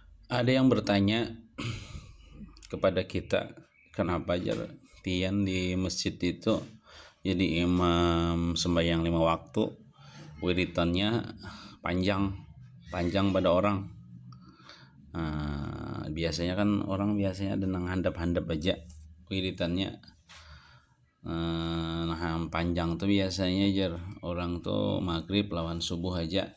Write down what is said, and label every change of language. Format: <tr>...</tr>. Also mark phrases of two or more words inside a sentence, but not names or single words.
<bjn>Ada yang bertanya kepada kita, kenapa aja tian di masjid itu jadi imam sembahyang 5 waktu, wiritannya panjang panjang pada orang. Biasanya kan orang biasanya ada nang handap-handap aja wiritannya. Nah panjang tuh biasanya jar orang tuh maghrib lawan subuh aja.</bjn>